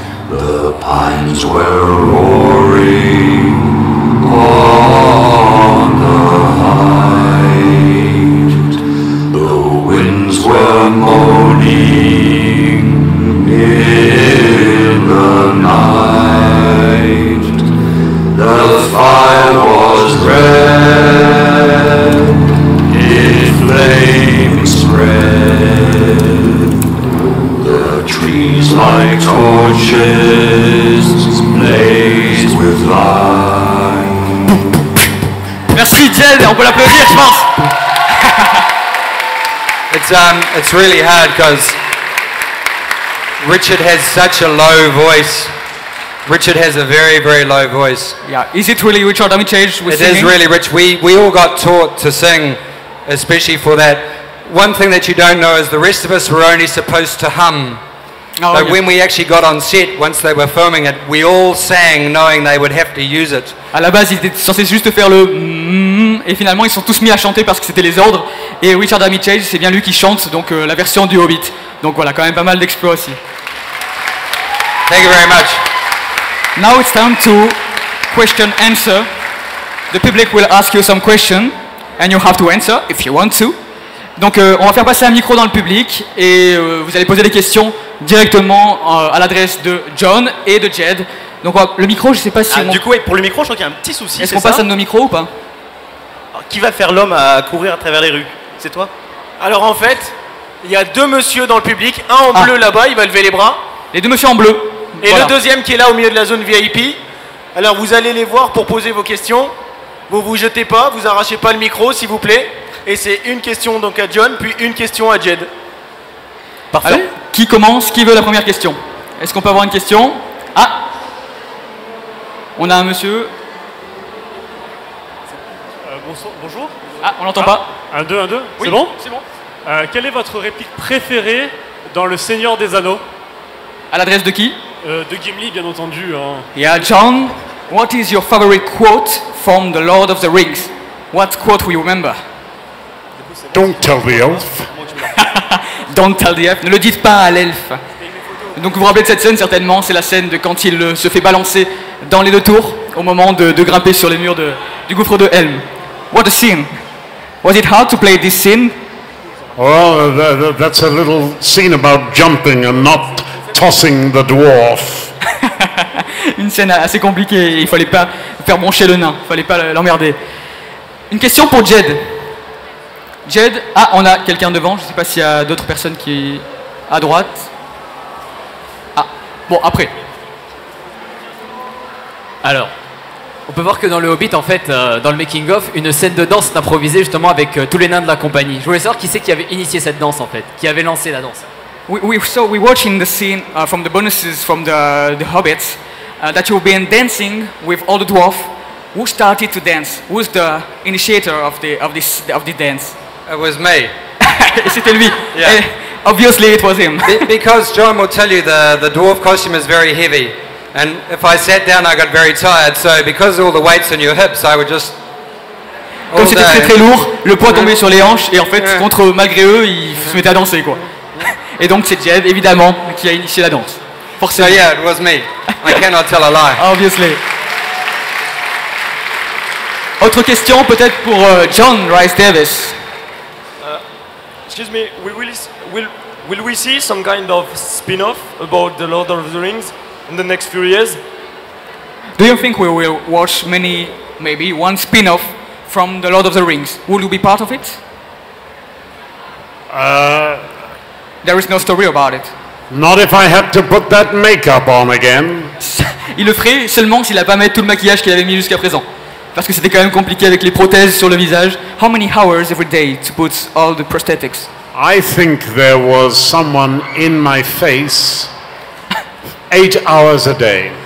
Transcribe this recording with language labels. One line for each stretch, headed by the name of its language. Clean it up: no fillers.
English: The pines were roaring on the height, the winds were moaning in the night, the fire was red, in flames spread, the trees like torches blaze with light.
French: Merci Jed, on peut l'applaudir, je pense.
English: It's really hard because Richard has such a low voice. Richard has a very, very low voice. Yeah, is it really Richard Armitage with It singing? is really rich. We all got taught to sing, especially for that. One thing that you don't know is the rest of us were only supposed to hum. Oh, But yeah. when we actually got on set, once they were filming it, we all sang knowing they would have to use it.
French: À la base, ils étaient censés juste faire le et finalement ils sont tous mis à chanter parce que c'était les ordres. Et Richard Armitage, c'est bien lui qui chante donc la version du Hobbit. Donc voilà, quand même pas mal d'exploits aussi.
English: Thank you very much. Now it's time to question answer. The public will ask you some question and you have to answer if you want to.
French: Donc on va faire passer un micro dans le public et vous allez poser des questions directement à l'adresse de John et de Jed. Donc le micro, je sais pas si Du coup, pour le micro, je crois qu'il y a un petit souci. est-ce qu'on passe un de nos micros ou pas? Alors, qui va faire l'homme à courir à travers les rues? C'est toi? Alors en fait, il y a 2 monsieur dans le public, un en bleu là-bas, il va lever les bras. Les 2 monsieur en bleu. Et Voilà. le deuxième qui est là au milieu de la zone VIP. Alors vous allez les voir pour poser vos questions. Vous jetez pas, vous arrachez pas le micro s'il vous plaît. Et c'est une question donc à John, puis une question à Jed. Parfait. Allez, qui commence? Qui veut la première question? Est-ce qu'on peut avoir une question? Ah, on a un monsieur. Bonjour. Ah, on l'entend pas. 1, 2, 1, 2. Oui, C'est bon? c'est bon. Quelle est votre réplique préférée dans Le Seigneur des Anneaux? À l'adresse de qui? De Gimli, bien entendu. Hein.
English: Yeah, John, what is your favorite quote from The Lord of the Rings? What quote will you remember? Don't tell the elf. Don't tell the elf.
French: Ne le dites pas à l'elfe. Donc vous vous rappelez de cette scène certainement, c'est la scène de quand il se fait balancer dans les 2 tours au moment de grimper sur les murs du gouffre de Helm.
English: What a scene! Was it hard to play this scene? Oh, that's a little scene about jumping and not tossing the dwarf.
French: Une scène assez compliquée, il fallait pas faire broncher le nain, il fallait pas l'emmerder. Une question pour Jed. Jed, ah, on a quelqu'un devant, je sais pas s'il y a d'autres personnes qui... à droite. Ah, bon, après. Alors, On peut voir que dans le Hobbit, en fait, dans le making-of, une scène de danse est improvisée justement avec tous les nains de la compagnie. Je voulais savoir qui c'est qui avait initié cette danse, en fait, qui avait lancé la danse.
English: So we watching the scene from the bonuses from the Hobbits that you've been dancing with all the dwarf. Who started to dance? Who's the initiator of the dance? It was me.
French: Et c'était lui.
English: Yeah. And obviously it was him. Because John will tell you the dwarf costume is very heavy. And if I sat down, I got very tired. So because of all the weights on your hips, I would just...
French: Comme c'était très très lourd, le poids tombait sur les hanches et en fait, malgré eux, ils se mettaient à danser quoi. Et donc c'est Jed, évidemment, qui a initié la danse. Forcément.
English: So yeah, it was me. I cannot tell a lie. Obviously.
French: Autre question peut-être pour John Rhys-Davies.
English: Excuse me, will we see some kind of spin-off about the Lord of the Rings in the next few years? Do you think we will watch maybe one spin-off from the Lord of the Rings? Will you be part of it? There is no story about it. Not if I had to put that makeup on again.
French: Il le ferait seulement s'il n'a pas mis tout le maquillage qu'il avait mis jusqu'à présent. Parce que c'était quand même compliqué avec les prothèses sur le visage.
English: How many hours every day to put all the prosthetics? I think there was someone in my face 8 hours a day.